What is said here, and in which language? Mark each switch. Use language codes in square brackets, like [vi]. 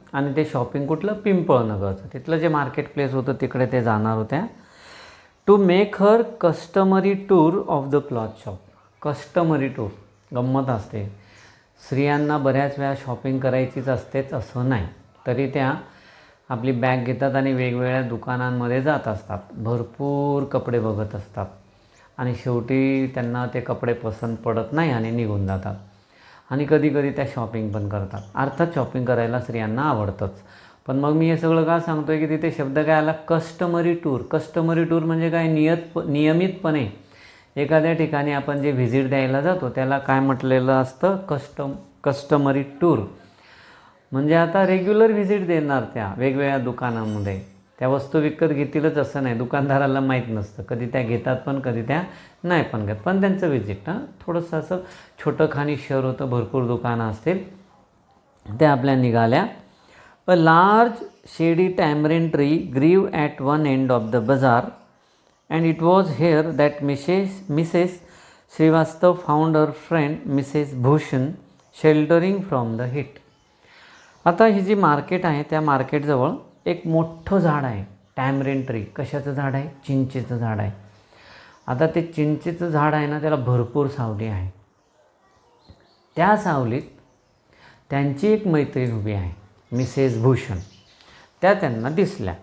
[mr] आणि ते शॉपिंग कुठलं, पिंपळनगरचं, तिथलं जे मार्केट प्लेस होतं तिकडे ते जाणार होत्या. [en] To make her customary tour of the cloth shop. [mr] Customary tour, गंमत असते, स्त्रियांना बऱ्याच वेळा शॉपिंग करायचीच असतेच असं नाही, तरी त्या आपली बॅग घेतात आणि वेगवेगळ्या दुकानांमध्ये जात असतात, भरपूर कपडे बघत असतात आणि शेवटी त्यांना ते कपडे पसंत पडत नाही आणि निघून जातात. आणि कधीकधी त्या शॉपिंग पण करतात. अर्थात शॉपिंग करायला स्त्रियांना आवडतंच. पण मग मी हे सगळं का सांगतो आहे की तिथे शब्द काय आला, कस्टमरी टूर. कस्टमरी टूर म्हणजे काय, नियमितपणे एखाद्या ठिकाणी आपण जे व्हिजिट द्यायला जातो त्याला काय म्हटलेलं असतं, कस्टमरी टूर. म्हणजे आता रेग्युलर व्हिजिट देणार त्या वेगवेगळ्या दुकानामध्ये. त्या वस्तू विकत घेतीलच असं नाही, दुकानदाराला माहीत नसतं, कधी त्या घेतात पण कधी त्या नाही पण घेत. पण त्यांचं व्हिजिट थोडंसं असं छोटं खाणी शहर होतं, भरपूर दुकानं असतील. त्या आपल्या निघाल्या. [en] A large shady tamarind tree grew at one end of the bazaar and it was here that Mrs. Srivastav found her friend Mrs. Bhushan sheltering from the heat. [mr] आता ही जी मार्केट आहे त्या मार्केटजवळ एक मोठं झाड आहे, टॅमरिन ट्री. कशाचं झाड आहे, चिंचेचं झाड आहे. आता ते चिंचेचं झाड आहे ना, त्याला भरपूर सावली आहे. त्या सावलीत त्यांची एक मैत्रीण उभी आहे, मिसेस भूषण. त्या त्यांना दिसल्या.